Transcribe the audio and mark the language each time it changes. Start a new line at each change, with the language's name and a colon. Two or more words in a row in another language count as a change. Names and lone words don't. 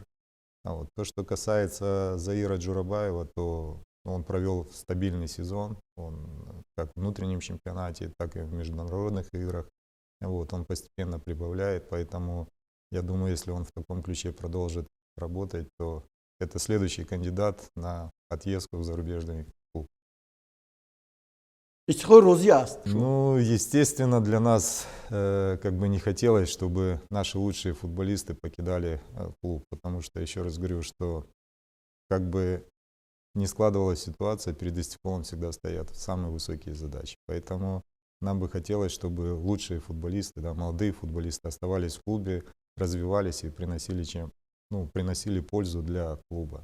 Russian: А вот то, что касается Заира Джурабаева, то он провел стабильный сезон, он как в внутреннем чемпионате, так и в международных играх. Вот, он постепенно прибавляет, поэтому я думаю, если он в таком ключе продолжит работать, то это следующий кандидат на отъездку в зарубежный клуб.
Tajik: Истиқлол розӣ аст?
Russian: Ну, естественно, для нас как бы не хотелось, чтобы наши лучшие футболисты покидали клуб, потому что, еще раз говорю, что как бы не складывалась ситуация, перед Истекловым всегда стоят самые высокие задачи. Поэтому нам бы хотелось, чтобы лучшие футболисты, да, молодые футболисты оставались в клубе, развивались и приносили пользу для клуба.